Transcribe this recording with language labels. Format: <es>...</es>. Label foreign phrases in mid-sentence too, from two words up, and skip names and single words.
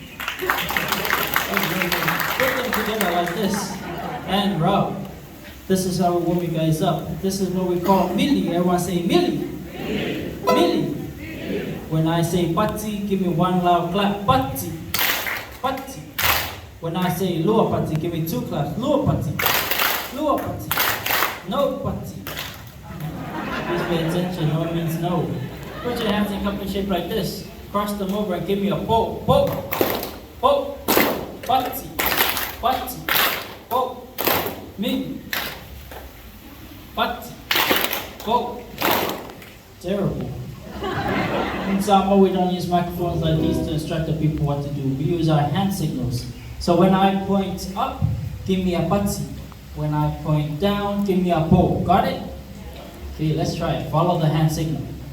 <en>Put them together like this. And rub. This is how we warm you guys up. This is what we call mili. Everyone say mili. Mili. When I say pati, give me one loud clap. Pati. Pati. When I say</en> <sm>lua pati,</sm> <en>give me two claps.</en> <sm>Lua pati. Lua pati.</sm> <en>No pati. Please pay attention. No means no. Put your hands in cup and shape like this. Cross them over and give me a po. Po. Po. Pati. Pati. Po. Mili. Pati. Po. Terrible. In Samoa, we don't use microphones like these to instruct the people what to do. We use our hand signals. So when I point up, give me a pati. When I point down, give me a po. Got it? Okay, let's try it. Follow the hand signal.</en>